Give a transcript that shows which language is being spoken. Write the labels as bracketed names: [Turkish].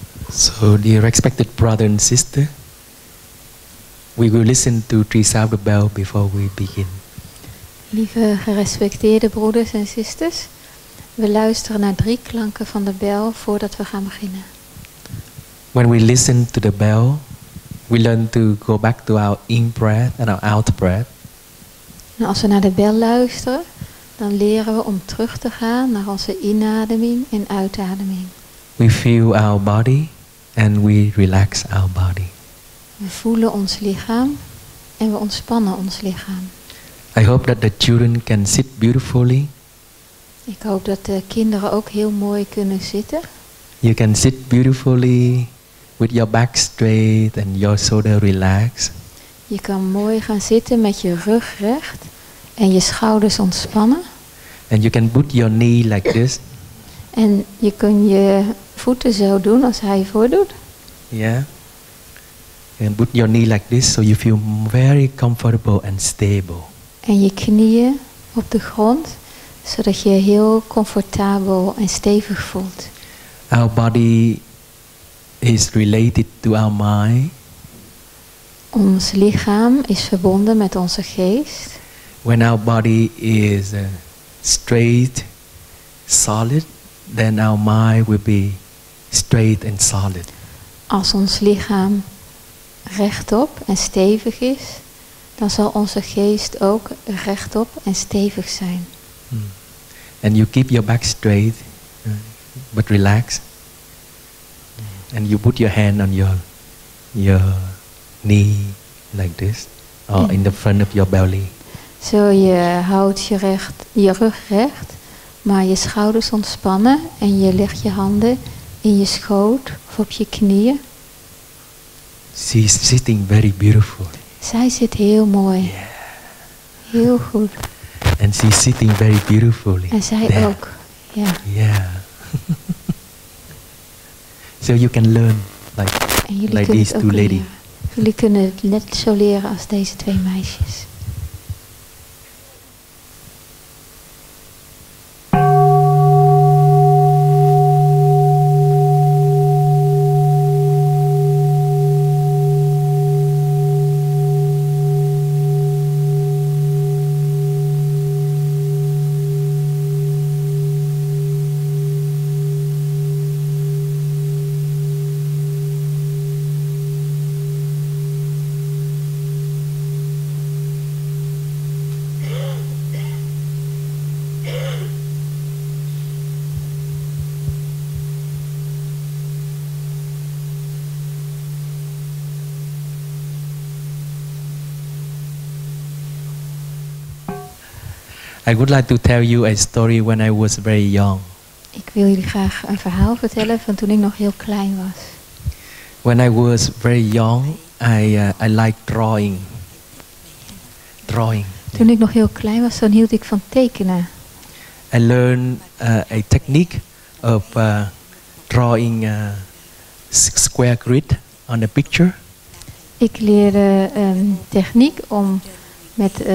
[English] So, dear respected brother and sister, we will listen to three sound of bell before we begin. [Dutch] Lieve gerespecteerde broeders en zusters, we luisteren naar 3 klanken van de bel voordat we gaan beginnen. [English] When we listen to the bell, we learn to go back to our in breath and our out breath. [Dutch] En als we naar de bel luisteren, dan leren we om terug te gaan naar onze inademing en uitademing. [English] We feel our body and we relax our body. [Dutch] We voelen ons lichaam en we ontspannen ons lichaam. [English] I hope that the children can sit beautifully. [Dutch] Ik hoop dat de kinderen ook heel mooi kunnen zitten. [English] You can sit beautifully with your back straight and your shoulder relaxed. [Dutch] Je kan mooi gaan zitten met je rug recht en je schouders ontspannen. [English] And you can put your knee like this. [Dutch] En je kunt je voeten zo doen als hij voordoet. [English] Yeah. And put your knee like this so you feel very comfortable and stable. [Dutch] En je knieën op de grond, zodat je heel comfortabel en stevig voelt. [English] Our body is related to our mind. [Dutch] Ons lichaam is verbonden met onze geest. [English] When our body is straight, solid, then our mind will be straight and solid. [Dutch] Als ons lichaam rechtop en stevig is, dan zal onze geest ook rechtop en stevig zijn. [English] And you keep your back straight, but relax. And you put your hand on your knee like this, or in the front of your belly. [Dutch] Zo, je houdt je rug recht, maar je schouders ontspannen en je legt je handen in je schoot of op je knieën. [English] She's sitting very beautiful. [Dutch] Zij zit heel mooi. [English] Yeah. [Dutch] Heel goed. [English] And she's sitting very beautifully. [Dutch] En zij [English] there. [Dutch] ook. Ja. [English] Yeah. So you can learn like these two ladies. [Dutch] Jullie kunnen het net zo leren als deze 2 meisjes. [English] I would like to tell you a story when I was very young. [Dutch] Ik wil jullie graag een verhaal vertellen van toen ik nog heel klein was. [English] When I was very young, I liked drawing. drawing. [Dutch] Toen ik nog heel klein was, dan hield ik van tekenen. [English] I learned a technique of drawing square grid on the picture. [Dutch] Ik leerde techniek om met